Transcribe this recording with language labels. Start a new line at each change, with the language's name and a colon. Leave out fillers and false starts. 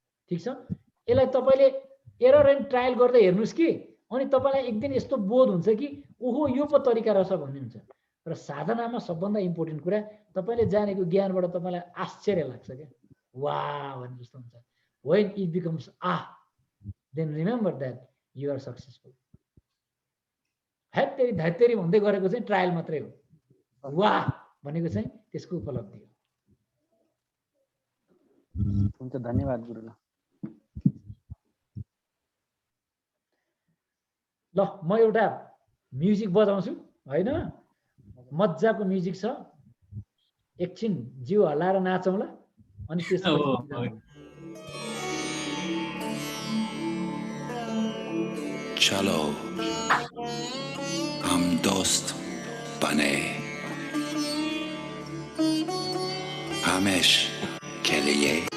Nepali: ठिक छ, यसलाई तपाईँले एरर एन्ड ट्रायल गर्दै हेर्नुहोस् कि, अनि तपाईँलाई एक दिन यस्तो बोध हुन्छ कि ओहो यो पो तरिका रहेछ भन्ने हुन्छ। र साधनामा सबभन्दा इम्पोर्टेन्ट कुरा तपाईँले जानेको ज्ञानबाट तपाईँलाई आश्चर्य लाग्छ क्या, वाह भन्ने जस्तो हुन्छ।
English: when it becomes then remember that you are successful।
Nepali: धैतेरी भन्दै गरेको चाहिँ ट्रायल मात्रै हो, वाह भनेको चाहिँ त्यसको उपलब्धि हो। हुन्छ, धन्यवाद गुरु। ल म एउटा म्युजिक बजाउँछु होइन, मजाको म्युजिक छ, एकछिन जिउ हल्लाएर नाचौँला अनि त्यसपछि
Hindi: चलो हम दोस्त बने हमेशा के लिए।